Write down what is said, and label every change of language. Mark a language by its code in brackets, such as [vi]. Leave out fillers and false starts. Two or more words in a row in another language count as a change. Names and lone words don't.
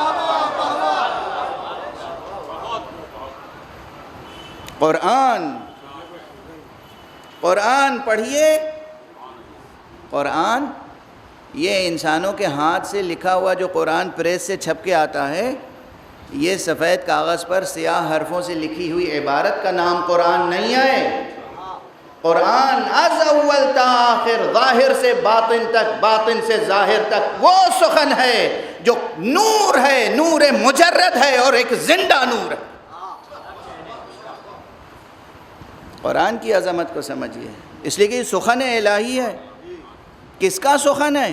[ur] قرآن پڑھیے. قرآن یہ انسانوں کے ہاتھ سے لکھا ہوا جو قرآن پریس سے چھپ کے آتا ہے، یہ سفید کاغذ پر سیاہ حرفوں سے لکھی ہوئی عبارت کا نام قرآن نہیں ہے. [fa] قرآن از اول تا آخر، [ur] ظاہر سے باطن تک، باطن سے ظاہر تک وہ سخن ہے جو نور ہے، نور مجرد ہے اور ایک زندہ نور ہے. قرآن کی عظمت کو سمجھیے، اس لیے کہ یہ سخن الہی ہے. کس کا سخن ہے؟